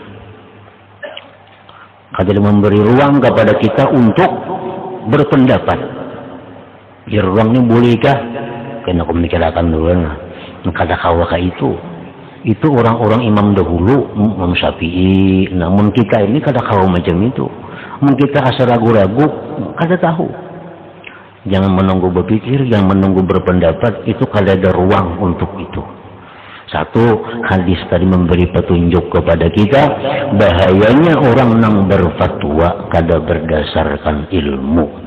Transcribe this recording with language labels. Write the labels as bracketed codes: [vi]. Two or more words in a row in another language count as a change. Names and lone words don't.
[bjn] Kada ada [id] memberi ruang kepada kita untuk berpendapat. Di ruang ini bolehkah? Kena aku mikirkan dulu. [bjn] Kada kawaka itu. [id] Itu orang-orang imam dahulu, Imam Syafi'i. Namun kita ini [bjn] kada kawa [id] macam itu. Mungkin kita asal ragu-ragu, kada tahu. Jangan menunggu berpikir, jangan menunggu berpendapat, itu [bjn] kada ada [id] ruang untuk itu. Satu, hadis tadi memberi petunjuk kepada kita bahayanya orang yang berfatwa kada berdasarkan ilmu.